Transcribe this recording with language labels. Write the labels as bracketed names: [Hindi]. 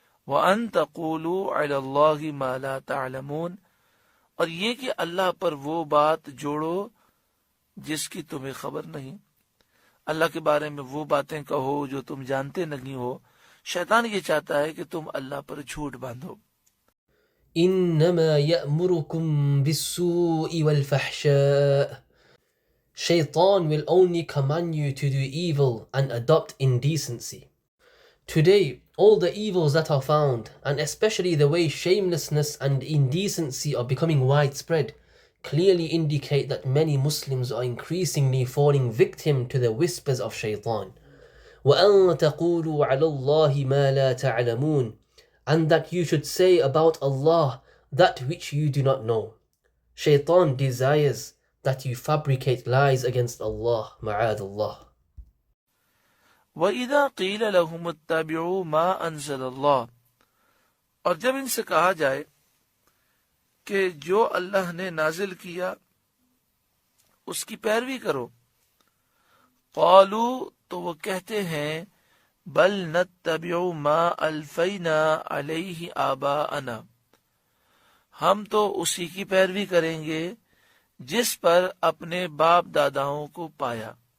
[Arabic] व अन तक़ूलू अलल्लाहि मा ला तअलमून, [Hindi] और ये कि अल्लाह पर वो बात जोड़ो जिसकी तुम्हें खबर नहीं, अल्लाह के बारे में वो बातें कहो जो तुम जानते नहीं हो। शैतान ये चाहता है कि तुम अल्लाह पर झूठ बांधो। [Arabic] इन्नमा यअमुरुकुम बिस्सूइ वल फहशा, [English] Shaitan will only command you to do evil and adopt indecency. Today, all the evils that are found, and especially the way shamelessness and indecency are becoming widespread, clearly indicate that many Muslims are increasingly falling victim to the whispers of Shaitan. [Arabic] وَأَن تَقُولُوا عَلَى اللَّهِ مَا لَا تَعْلَمُونَ, [English] and that you should say about Allah that which you do not know. Shaitan desires that you fabricate lies against Allah, ma'adallah. [Arabic] वइज़ा क़ील लहुम इत्तबिऊ मा अंज़लल्लाह, [Hindi] और जब इनसे कहा जाए कि जो अल्लाह ने नाजिल किया उसकी पैरवी करो, [Arabic] क़ालू, [Hindi] तो वो कहते हैं, [Arabic] बल नत्तबिऊ मा अल्फ़ैना अलैहि आबाअना, [Hindi] हम तो उसी की पैरवी करेंगे जिस पर अपने बाप दादाओं को पाया।